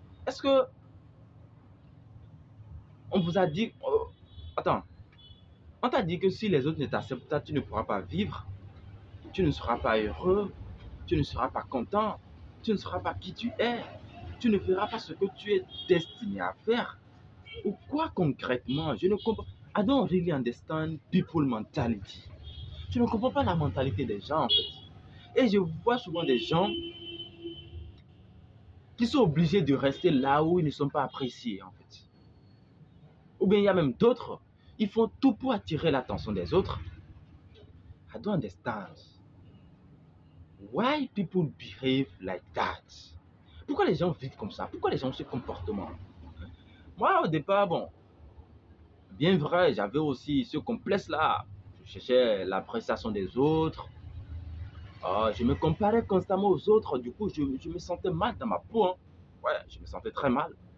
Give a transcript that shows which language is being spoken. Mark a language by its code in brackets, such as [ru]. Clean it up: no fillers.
[fr] Est-ce que on vous a dit... attends, on t'a dit que si les autres ne t'acceptent pas, tu ne pourras pas vivre, tu ne seras pas heureux, tu ne seras pas content, tu ne seras pas qui tu es, tu ne feras pas ce que tu es destiné à faire. Ou quoi concrètement? Je ne comprends. [en] I don't really understand people mentality. [fr] Je ne comprends pas la mentalité des gens en fait. Et je vois souvent des gens qui sont obligés de rester là où ils ne sont pas appréciés en fait. Ou bien il y a même d'autres, ils font tout pour attirer l'attention des autres. [en] I don't understand. Why people behave like that? [fr] Pourquoi les gens vivent comme ça? Pourquoi les gens ont ce comportement? Moi, au départ, bon, bien vrai, j'avais aussi ce complexe-là. Je cherchais l'appréciation des autres. Je me comparais constamment aux autres. Du coup, je me sentais mal dans ma peau, hein. Ouais, je me sentais très mal.